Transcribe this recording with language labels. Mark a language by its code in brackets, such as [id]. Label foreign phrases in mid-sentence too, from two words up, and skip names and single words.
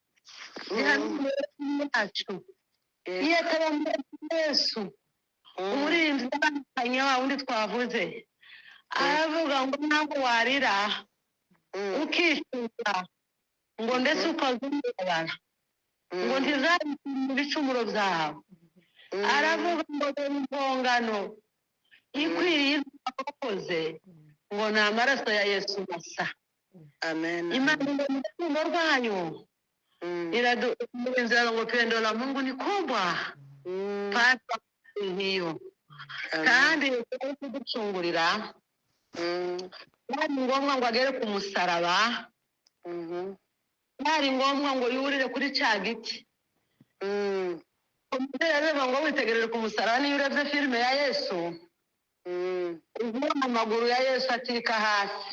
[rw] yacu, iyo atamutse Yesu umurinzi w'abanyanya wa wundi twavuze aravuga ngo ntabwo warira ukishyuza ngo ndetse ukazumubara ngo ntizabikire ibicumuro byawe. Aravuga ngo dore impongano ikwiriye abakoze ngo ni amaraso ya Yesu masa. Amen. Imana ngo mu rukundo rwayo iraduinzira ngo [sw] pendo la Mungu ni kubwa papa hiyo [rw] kandi kuducungurira ari ngombwa ngo agere ku musaraba, ari ngombwa ngo yurire kuri cya giti. Reba ngo witegereje ku musaraba, niyo urebye filime ya Yesu ubona amaguru ya Yesu atika hasi.